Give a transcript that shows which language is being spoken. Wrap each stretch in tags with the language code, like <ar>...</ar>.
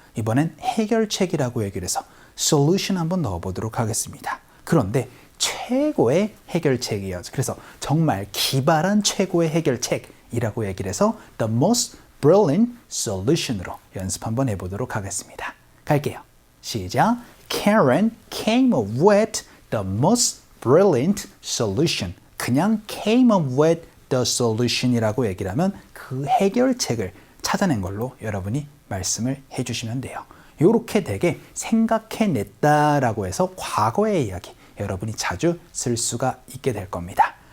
<ko>이번엔 해결책이라고 얘기를 해서 solution 한번 넣어보도록 하겠습니다. 그런데 최고의 해결책이에요. 그래서 정말 기발한 최고의 해결책이라고 얘기를 해서</ko> <en>the most brilliant solution</en> <ko>으로 연습 한번 해보도록 하겠습니다. 갈게요. 시작.</ko> <en>Karen came up with the most brilliant solution.</en> <ko>그냥</ko> <en>came up with the solution</en> <ko>이라고 얘기를 하면 그 해결책을 찾아낸 걸로 여러분이 말씀을 해주시면 돼요. 이렇게 되게 생각해냈다라고 해서 과거의 이야기 여러분이 자주 쓸 수가 있게 될 겁니다.</ko>